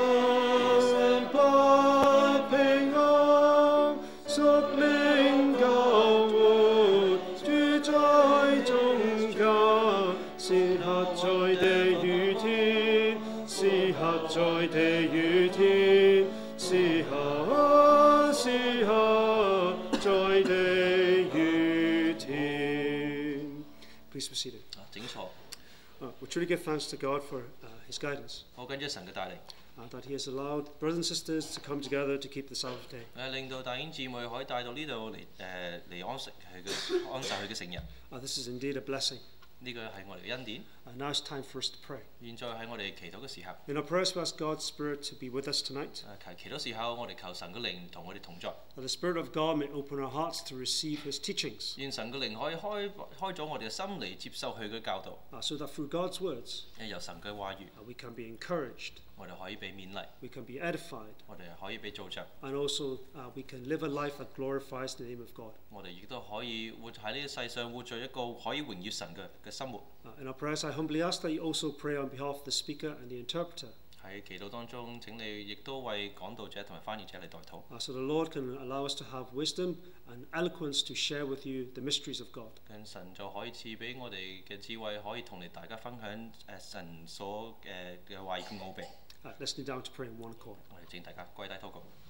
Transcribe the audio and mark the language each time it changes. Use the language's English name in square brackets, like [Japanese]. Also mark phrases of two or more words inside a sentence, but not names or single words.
[Cantonese] 不平安，屬靈救活，主在中間，時刻在地與天，時刻在地與天，時刻在地與天。 [English] Please be seated. [Cantonese] 請坐。 [English] We truly give thanks to God for His guidance. [Cantonese] 好感謝神嘅帶領。 [English] that He has allowed brothers and sisters to come together to keep the Sabbath day. [Cantonese] 令到弟兄姊妹可以帶到呢度嚟安息佢嘅成日。 [English] This is indeed a blessing. [Cantonese] 呢個係我哋嘅恩典。 [English] Now it's time for us to pray. [Cantonese] 現在喺我哋祈禱嘅時候。 [English] In our prayers, we ask God's Spirit to be with us tonight. [Cantonese] 祈禱時候，我哋求神嘅靈同我哋同在。 [English] That the Spirit of God may open our hearts to receive His teachings. [Cantonese] 願神嘅靈可以開咗我哋嘅心嚟接受佢嘅教導。 [English] So that through God's words, [Cantonese] 由神嘅話語， [English] we can be encouraged. [Cantonese] 我哋可以被勉勵。 [English] We can be edified. [Cantonese] 我哋可以被造就。 [English] And also, we can live a life that glorifies the name of God. [Cantonese] 我哋亦都可以活喺呢個世上，活在一個可以榮耀神嘅生活。 [English] In our prayers, I humbly ask that you also pray on behalf of the speaker and the interpreter. [Cantonese] 喺祈禱當中，請你亦都為講道者同埋翻譯者嚟代禱。 [English] So the Lord can allow us to have wisdom and eloquence to share with you the mysteries of God. [Cantonese] 神就可以賜俾我哋嘅智慧，可以同你大家分享神所嘅話語嘅奧秘。 [English] Let's kneel down to pray in one accord. [Cantonese] 我哋請大家跪低禱告。